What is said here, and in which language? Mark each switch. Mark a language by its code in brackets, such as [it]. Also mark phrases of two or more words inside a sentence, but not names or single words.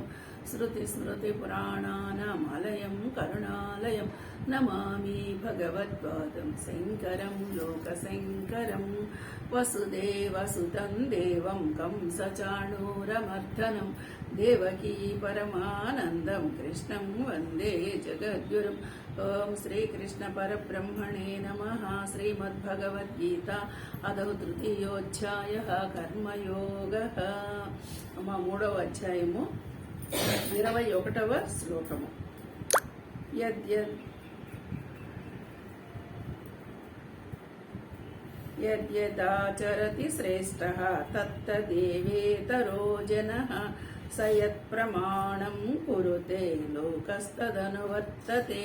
[sa] श्रुतिस्मृतिपुराणानामालयं करुणालयं नमामि भगवत्पादं शङ्करं लोकशङ्करं वसुदेवसुतं देवं कंसचाणूरमर्दनं देवकी परमानन्दं कृष्णं वन्दे जगद्गुरुम् ओम श्रीकृष्ण परब्रह्मणे नमः। श्रीमद्भगवद्गीता अदौ तृतीयोऽध्यायः कर्मयोगः। [te] మూడవ అధ్యాయము 21వ శ్లోకము. [sa] యద్యదాచరతి శ్రేష్టః తత్తదేవేతరో జనః స యత్ప్రమాణం కురుతే లోకస్తదనువర్తతే.